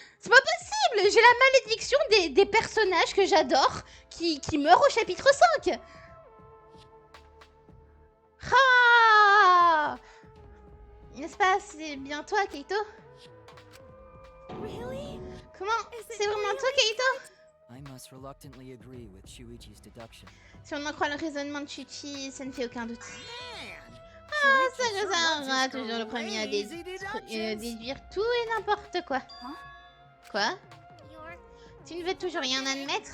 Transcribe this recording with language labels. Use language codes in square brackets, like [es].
[fr] C'est pas possible, j'ai la malédiction des personnages que j'adore qui meurent au chapitre 5. Ah, n'est-ce pas, c'est bien toi, Keito? [en] Really? [fr] Comment? [en] Is it [fr] C'est vraiment toi, Keito? [en] I must reluctantly agree with Shuichi's deduction. [fr] Si on en croit le raisonnement de Chuchi, ça ne fait aucun doute. Ah, Ça sera toujours le premier à déduire tout et n'importe quoi. Hein? Quoi? Tu ne veux toujours rien admettre?